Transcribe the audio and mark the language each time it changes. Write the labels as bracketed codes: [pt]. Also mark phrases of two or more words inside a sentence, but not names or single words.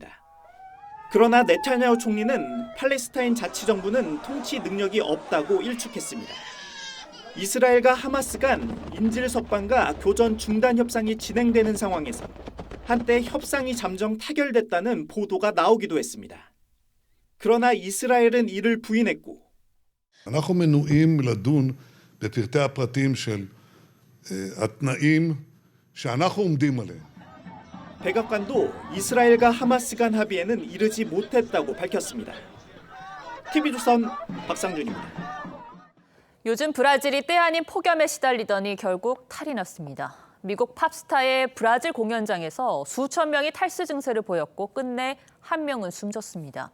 [ko] 그러나 네타냐후 총리는 팔레스타인 자치정부는 통치 능력이 없다고 일축했습니다. 이스라엘과 하마스 간 인질 석방과 교전 중단 협상이 진행되는 상황에서 한때 협상이 잠정 타결됐다는 보도가 나오기도 했습니다. 그러나 이스라엘은 이를 부인했고 [he] אנחנו מנועים לדון בפרטי הפרטים של התנאים שאנחנו עומדים עליהם. [ko] 백악관도 이스라엘과 하마스 간 합의에는 이르지 못했다고 밝혔습니다. TV조선 박상준입니다. 요즘 브라질이 때 아닌 폭염에 시달리더니 결국 탈이 났습니다. 미국 팝스타의 브라질 공연장에서 수천 명이 탈수 증세를 보였고 끝내 한 명은 숨졌습니다.